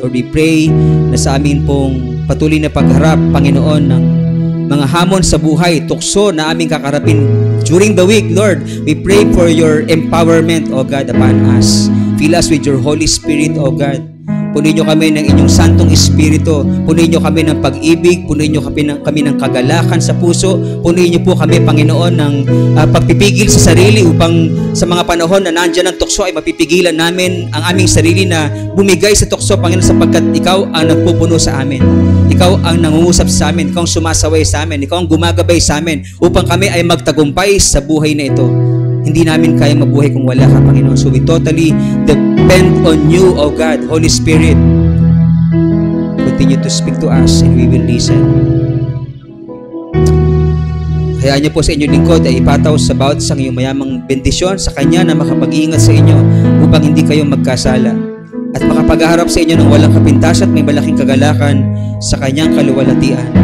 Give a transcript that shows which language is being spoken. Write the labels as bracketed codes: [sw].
[tl] Lord, [en] we pray [tl] na sa amin pong patuloy na pagharap, Panginoon, ng mga hamon sa buhay, tukso na aming kakarapin [en] during the week, [tl] Lord. [en] We pray for your empowerment, O God, upon us. Fill us with your Holy Spirit, O God. [tl] Punuin niyo kami ng inyong Santong Espiritu. Punuin niyo kami ng pag-ibig. Punuin niyo kami ng kagalakan sa puso. Punuin niyo po kami, Panginoon, ng pagpipigil sa sarili upang sa mga panahon na nandyan ang tukso ay mapipigilan namin ang aming sarili na bumigay sa tukso, Panginoon, sapagkat Ikaw ang nagpupuno sa amin. Ikaw ang nangungusap sa amin. Ikaw ang sumasaway sa amin. Ikaw ang gumagabay sa amin upang kami ay magtagumpay sa buhay na ito. Hindi namin kaya mabuhay kung wala ka, Panginoon. [en] So we totally depend on you, O God. Holy Spirit, continue to speak to us and we will listen. [tl] Hayaan niyo po sa inyong lingkod ay ipataw sa bawat isang iyong mayamang bendisyon sa Kanya na makapag-iingat sa inyo upang hindi kayo magkasala at makapag-harap sa inyo ng walang kapintas at may malaking kagalakan sa Kanyang kaluwalhatian.